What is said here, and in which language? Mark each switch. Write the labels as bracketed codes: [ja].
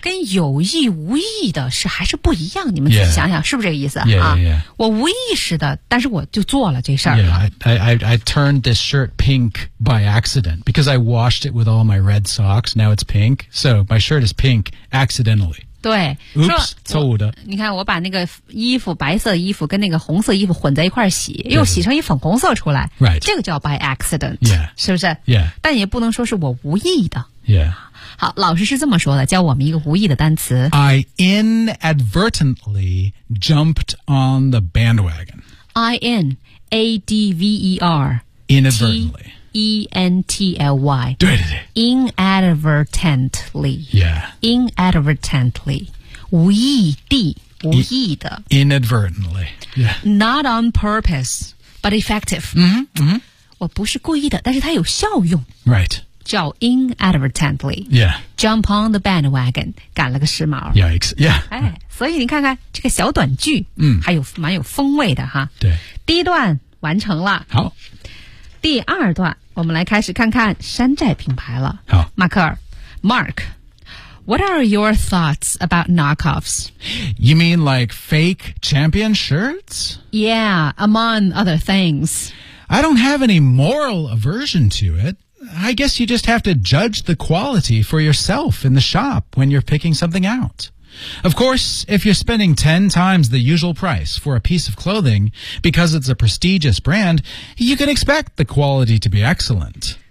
[zh] 跟有意无意的是还是不一样你们自己想想、 [en] yeah. [zh] 是不是这个意思 [en] yeah, yeah, yeah. [zh] 啊我无意识的但是我就做了这事儿。 [en] Yeah, I turned this shirt pink by accident, because I washed it with all my red socks, now it's pink, so my shirt is pink accidentally. [zh] 对 [en] Oops, [zh] 说错误的你看我把那个衣服白色衣服跟那个红色衣服混在一块洗又洗成一粉红色出来 [en] right, [zh] 这个叫 by accident、 [en] yeah. [zh] 是不是、 [en] yeah. [zh] 但也不能说是我无意的、 [en] yeah. [zh] 好老师是这么说的教我们一个无意的单词 [en] I inadvertently jumped on the bandwagon I-N-A-D-V-E-R Inadvertently E-N-T-L-Y 对对对 Inadvertently Yeah [zh] Inadvertently 无意地无意的 [en] Inadvertently Yeah Not on purpose But effective 嗯、mm-hmm. 嗯 [zh] 我不是故意的但是它有效用 [en] Right [zh] 叫 inadvertently [en] Yeah Jump on the bandwagon [zh] 赶了个时髦 [en] Yikes Yeah [zh] 哎所以你看看这个小短句嗯、mm. 还有蛮有风味的哈对第一段完成了好第二段我们来开始看看山寨品牌了好 [en] 马克尔 Mark What are your thoughts about knockoffs? You mean like fake champion shirts? Yeah, among other things I don't have any moral aversion to it I guess you just have to judge the quality for yourself in the shop when you're picking something outOf course, if you're spending 10 times the usual price for a piece of clothing because it's a prestigious brand, you can expect the quality to be excellent.